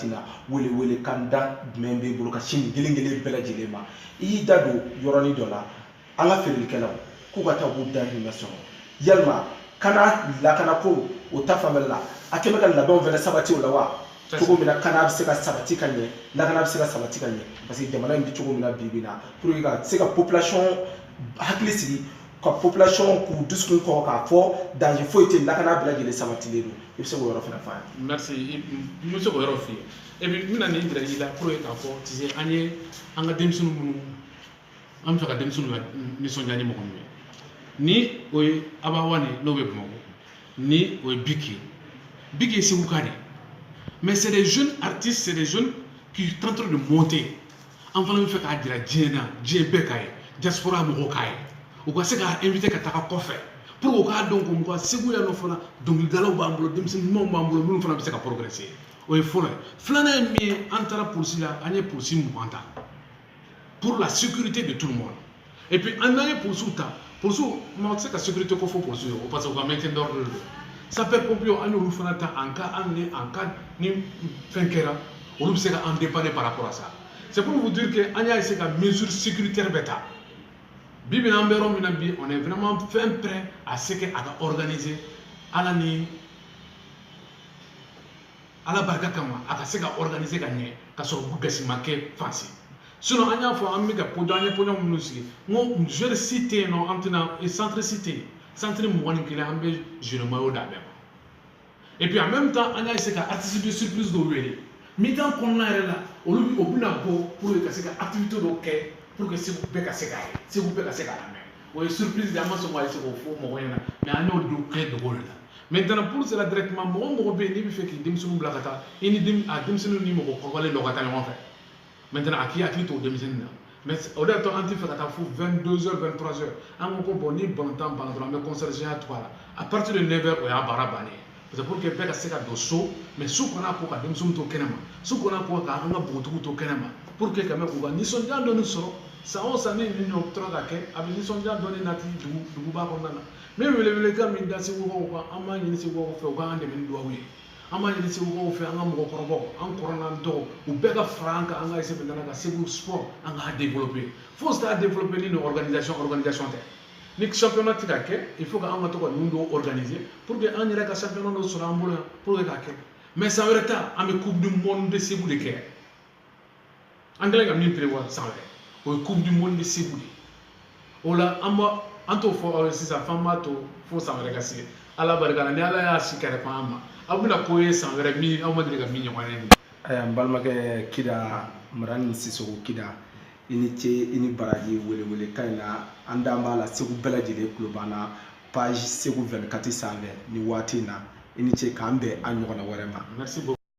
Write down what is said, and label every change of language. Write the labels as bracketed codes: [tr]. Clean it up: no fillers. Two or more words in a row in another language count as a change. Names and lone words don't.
[bm] in na welewele kan da jumɛn b'e bolo ka sin nin kelen kelen bɛɛ lajɛlen ma i y'i da don yɔrɔnin dɔ la an ka feerelikɛlaw k'u ka taa k'u dahirimɛ sɔrɔ yalima kana lakana ko o ta fanfɛla la a kɛlen bɛ ka labɛnw fɛnɛ sabati o la wa cogo min na kana bɛ se ka sabati ka ɲɛ lakana bɛ se ka sabati ka ɲɛ [fr] parce que [bm] jamana in bɛ cogo min na bi bi in na [fr] pour que [bm] ka se ka population hakili sigi ka population k'u dusukun kɔgɔ k'a fɔ danger foyi tɛ lakana bɛɛ lajɛlen sabatilen don i bɛ se k'o yɔrɔ fɛnɛ fɔ an ye. merci n bɛ se k'o yɔrɔ f'i ye [fr] et puis [bm] n bɛna nin jira i la [fr] pour que [bm] k'a fɔ [fr] tu sais [bm] an ye an ka denmisɛnninw minnu an bɛ fɛ ka denmisɛnninw nisɔndiya ni mɔgɔ min ye ni o ye Abawa ni n'o bɛ Bamakɔ ni o ye Biki ye Seguka de mais [fr] c'est des jeunes artistes c'est des jeunes qui sont en train de monter [bm] an fana bɛ fɛ k'a jira diɲɛ na diɲɛ bɛɛ k'a ye diaspora mɔgɔw k'a ye u ka se k'a inviter ka taga kɔfɛ [fr] pour que [bm] u k'a dɔn ko mɔgɔ Segu yan nɔ fana dɔnkilidalaw b'an bolo denmisɛnnin ɲumanw b'an bolo minnu fana bɛ se ka progresser o ye fɔlɔ ye filanan ye min ye an taara polisi la an ye polisi 20 ta [fr] pour la sécurité de tout le monde et puis [bm] an n'an ye polisiw ta polisiw maa tɛ se ka sécurité ko fɔ polisiw ye parce que u ka [fr] maintien d'ordre [bm] de don sapeurs-pompiers an y'olu fana ta [fr] en cas [bm] ni fɛn kɛra olu bɛ se ka an dépanner [fr] par rapport à ça c'est pour vous dire que [bm] an y'a essayer ka [fr] mesure sécuritaire [bm] bɛɛ ta bi bi an bɛ yɔrɔ min na bi [fr] on est vraiment fin prêt à ce que [bm] a ka organiser ala barika kama a ka se ka organiser ka ɲɛ ka sɔrɔ gasi ma kɛ fansi sinon an y'a fɔ an bɛ ka an ye pɔɲɔ minnu sigi n ko joueur si tɛ yen nɔ an tɛna centre si tɛ yen centre 21 an bɛ [fr] jeune maillot [bm] d'a bɛɛ ma [fr] et puis en même temps [bm] an y'a essayer ka [fr] artiste de surprise [bm] dɔw wele mi-temps kɔnɔna yɛrɛ la olu o bɛna bɔ [fr] pour que [bm] ka se ka activité dɔ kɛ [fr] pour que [bm] Segu bɛɛ ka se k'a ye Segu bɛɛ ka se k'a lamɛn o ye surprise de an ma sɔn k'a se k'o fɔ mɔgɔ ɲɛna mais an y'o don kɛ dogo de la [fr] maintenant pour cela directement [bm] mɔgɔ bɛ yen n'i bɛ fɛ k'i denmisɛnninw bila ka taa i ni denmisɛnninw ni mɔgɔ kɔrɔbalen dɔ ka taa ɲɔgɔn fɛ maintenant a k'i hakili to o denmisɛnnin na mais o de y'a to an tɛ fɛ ka taa fo 22h 23h an ko bon ni balontan banna dɔrɔn an bɛ concertation tugu a la [fr] à partir de 9h [bm] o y'a baara bannen ye [fr] parce que pour que [bm] bɛɛ ka se ka don so mais su kɔnɔ ko ka denmisɛnninw to kɛnɛma su kɔnɔ ko ka an ka npogotigiw to kɛnɛma [fr] pour que quand même [bm] k'u ka nisɔndiya dɔɔni sɔrɔ san o san ni nin ɲɔgɔn tora ka kɛ a bɛ nisɔndiya dɔɔni nati duguba kɔnɔna na n bɛ welewelekan min da Segukaw kan an b'a ɲini Segukaw fɛ u k'an dɛmɛ ni dugawu ye an b'a ɲini Segukaw fɛ an ka mɔgɔkɔrɔbaw an kɔrɔnan dɔgɔ u bɛɛ ka fara an kan an ka essayer maintenant ka Segu sport an k'a développer fo se k'a développer ni organisation tɛ ni championnat tɛ ka kɛ il [fr] faut que [bm] an ka to ka ninnu dɔw organiser [fr] pour que [bm] an yɛrɛ ka championnat dɔ sɔrɔ an bolo yan [fr] pour que [bm] k'a kɛ mais san wɛrɛ ta an bɛ [fr] coupe du monde [bm] de Segu de kɛ an kɛlen ka min prévoir san wɛrɛ o ye [fr] coupe du monde [bm] de Segu de o la an t'o fɔ aw ye sisan f'an b'a to fo san wɛrɛ ka se ala barika la ni ala y'a si kɛrɛfɛ an ma aw bɛna ko ye san wɛrɛ min aw ma deli ka min ɲɔgɔn ye nin ayiwa n balimakɛ Kida Marani Sisoko Kida i ni ce i ni baraji welewelekan in na an dan b'a la Segu bɛɛ lajɛlen tulo b'an na page Segu 24 sanfɛ ni waati in na i ni ce k'an bɛn an ɲɔgɔnna wɛrɛ ma. [fr] Merci beaucoup.